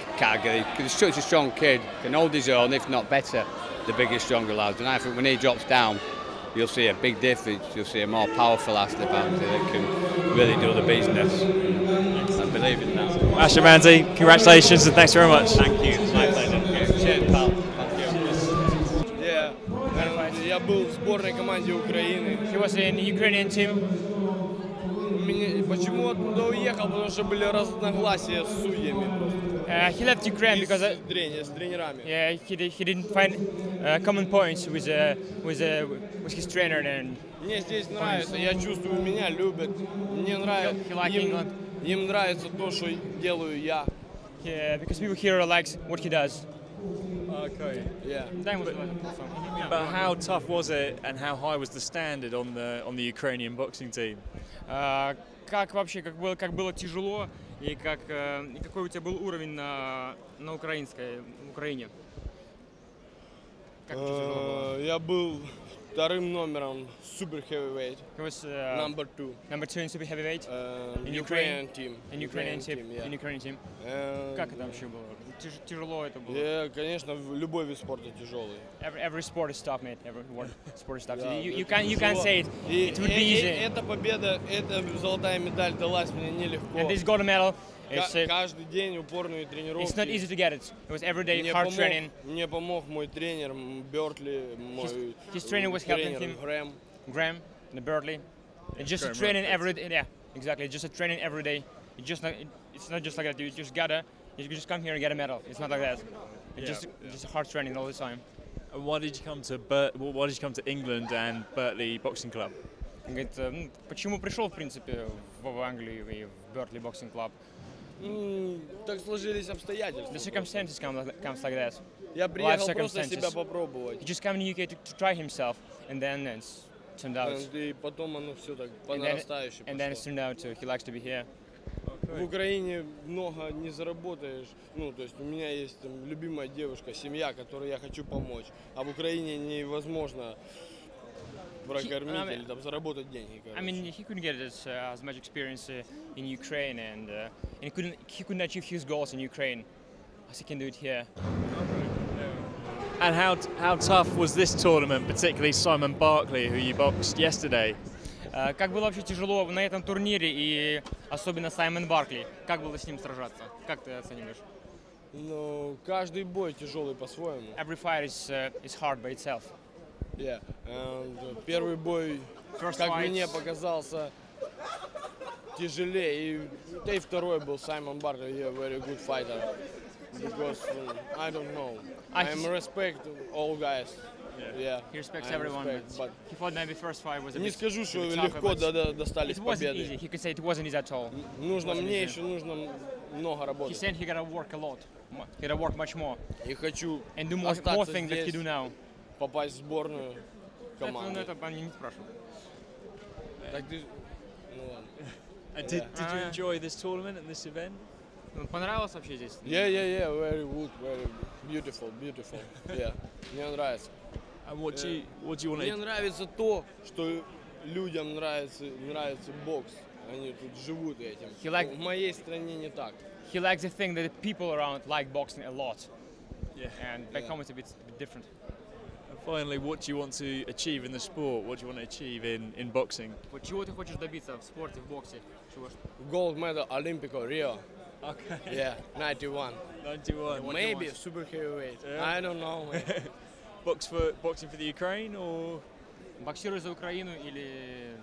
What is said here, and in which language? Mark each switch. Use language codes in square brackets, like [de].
[en] category because he's such a strong kid, can hold his own, if not better, the bigger, stronger lads. And I think when he drops down, you'll see a big difference. You'll see a more powerful athlete that can really do the business. I believe in that. Asher Manzi, congratulations and thanks very much. Thank you, my pleasure. Cheers, pal. [ru] Я был в сборной команде Украины. [en] He was in the Ukrainian team. [ru] Почему оттуда уехал? Потому что были разногласия с судьями. [en] He left Ukraine because [ru] с тренерами. [en] yeah, he didn't find common points with his trainer and. [ru] Мне здесь нравится, я чувствую, меня любят. Мне нравится, им нравится то, что делаю я. [en] Yeah, because people here likes what he does. Okay. Yeah. But how tough was it, and how high was the standard on the Ukrainian boxing team? [ru] Как вообще, как было тяжело, и какой у тебя был уровень на Украине? Как тяжело было? Я был вторым номером [en] super heavyweight. He was number two. Number two in super heavyweight. In Ukrainian team. In Ukrainian team. Yeah. In Ukrainian team. [ru] Как это вообще было? Тяжело это было? Конечно, любой вид спорта тяжелый. [en] Every sport is tough, mate. Every sport is tough. You can't say it. It would be easy. [ru] Эта победа, эта золотая медаль далась мне нелегко. [en] And this gold medal. [ru] Каждый день упорные тренировки. [en] It's not easy to get it. It was every day hard training. [ru] Мне помог мой тренер Бертли, мой [en] his trainer was helping him. Graham, the Bertley. And just a training every day. Yeah, exactly. Just a training every day. It's not just like that. You just come here and get a medal. It's not like that. It's just hard training all the time. And why did you come to England and Bertley Boxing Club? [ru] Говорит, почему пришел, в принципе, в Англию и в Bertley Boxing Club? Так сложились обстоятельства. [en] The circumstances comes like that. [ru] Я приехал просто себя попробовать. [en] He just came in UK to try himself, and then it's turned out. [ru] И потом оно все так по нарастающей пошло. [en] And then it's turned out he likes to be here. [ru] В Украине много не заработаешь. Ну, то есть у меня есть там любимая девушка, семья, которой я хочу помочь. А в Украине невозможно прокормить или там заработать деньги. [en] I mean, he couldn't get as much experience in Ukraine, and he couldn't achieve his goals in Ukraine as he can do it here. And how tough was this tournament, particularly Simon Barkley, who you boxed yesterday? [ru] Как было вообще тяжело на этом турнире, и особенно Саймон Баркли. Как было с ним сражаться? Как ты оцениваешь? Ну, каждый бой тяжелый по-своему. [en] Every fight is hard by itself. Yeah. [ru] And первый бой, как мне показался, тяжелее. Да и второй был Саймон Баркли, [en] very good fighter. Because I don't know, I respect all guys. Yeah. He respects everyone. But he fought maybe first fight was a bit. [ru] Не скажу, что легко достались победы. [en] Easy. He could say it wasn't easy at all. [ru] Мне еще нужно много работать. [en] He said he gotta work a lot. He gotta work much more. [ru] И хочу [en] and do more things that he do now. [ru] Попасть в сборную команду. Это они не спрашивают. Так ты, ну ладно. [en] Did you enjoy this tournament and this event? [ru] Понравилось вообще здесь? [en] Yeah, very good, very beautiful. [ru] Yeah, мне нравится. [en] And what do you want to? [ru] Мне нравится то, что людям нравится бокс. Они тут живут этим. В моей стране не так. [en] He likes the thing that the people around like boxing a lot. Yeah. And back home it's a bit different. And finally, what do you want to achieve in the sport? What do you want to achieve in boxing? [ru] Вот чего ты хочешь добиться в спорте, в боксе? [en] Gold medal Olympico Rio. Okay. Yeah, 91. 91. Maybe super heavyweight. Yeah. I don't know. Boxing for the Ukraine or? [ru] Боксируешь за Украину или?